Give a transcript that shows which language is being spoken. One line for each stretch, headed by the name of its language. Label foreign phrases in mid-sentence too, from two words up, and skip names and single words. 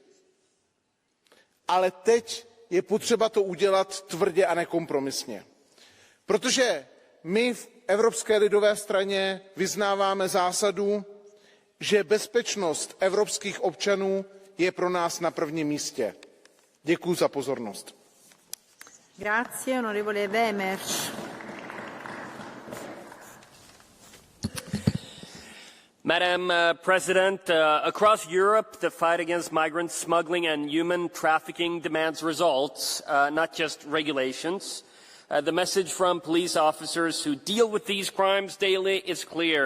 Czech: Ale teď je potřeba to udělat tvrdě a nekompromisně. Protože my v Evropské lidové straně vyznáváme zásadu, že bezpečnost evropských občanů je pro nás na prvním místě. Děkuji za pozornost.
Italian: Grazie, onorevole Wemer.
English: Madam President, across Europe, the fight against migrant smuggling and human trafficking demands results, not just regulations. The message from police officers who deal with these crimes daily is clear.